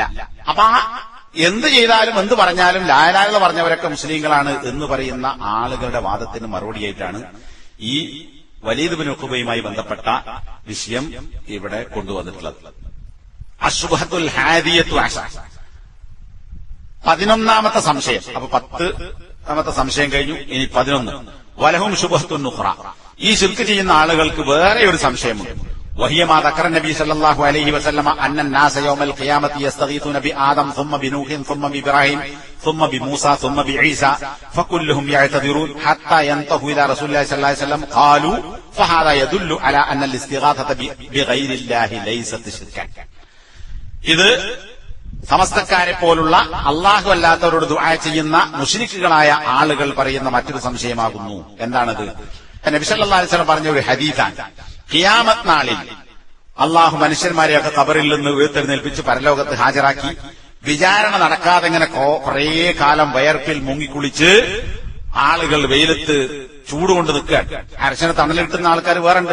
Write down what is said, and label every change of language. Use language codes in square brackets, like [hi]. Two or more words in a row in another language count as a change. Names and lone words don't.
[ml] അപ്പൊ എന്ത് ചെയ്താലും എന്ത് പറഞ്ഞാലും [ar] لا إله إلا الله [ml] പറഞ്ഞവരൊക്കെ മുസ്ലിങ്ങളാണ് എന്ന് പറയുന്ന ആളുകളുടെ വാദത്തിന് മറുപടിയായിട്ടാണ് ഈ വലീദ് ഇബ്നു ഉഖബയുമായി ബന്ധപ്പെട്ട വിഷയം ഇവിടെ കൊണ്ടുവന്നിട്ടുള്ളത്. [ar] الشبهة الحادية عشرة, [ml] 11ാമത്തെ സംശയം. അപ്പൊ 10ാമത്തെ സംശയം കഴിഞ്ഞു. ഇനി 11. [ar] ولهم شبهة أخرى. [ml] ഈ ശിർക്ക് ചെയ്യുന്ന ആളുകൾക്ക് വേറെ ഒരു സംശയമുണ്ട്. [ar] وهي ما ذكر النبي صلى الله عليه وسلم أن الناس يوم القيامة يستغيثون بآدم ثم بنوح ثم بإبراهيم ثم بموسى ثم بعيسى فكلهم يعتذرون حتى ينتهوا إلى رسول الله صلى الله عليه وسلم قالوا فهذا يدل على أن الاستغاثة بغير الله ليست شركا. [ml] ഇത് സമസ്തക്കാരെ പോലുള്ള അള്ളാഹു അല്ലാത്തവരോട് ദുആ ചെയ്യുന്ന മുശ്രിക്കുകളായ ആളുകൾ പറയുന്ന മറ്റൊരു സംശയമാകുന്നു. എന്താണത്? നബി [ar] صلى الله عليه وسلم [ml] പറഞ്ഞ ഒരു ഹദീസാണ്. ഖിയാമത്ത് നാളിൽ അള്ളാഹു മനുഷ്യന്മാരെയൊക്കെ ഖബറിൽ നിന്ന് ഉയർത്തെഴുന്നേൽപ്പിച്ച് പരലോകത്ത് ഹാജരാക്കി വിചാരണ നടക്കാതെ ഇങ്ങനെ കുറേ കാലം വയർപ്പിൽ മുങ്ങിക്കുളിച്ച് ആളുകൾ വെയിലത്ത് ചൂടുകൊണ്ട് നിൽക്കാൻ, അരശന തണലിട്ടുന്ന ആൾക്കാർ വേറുണ്ട്.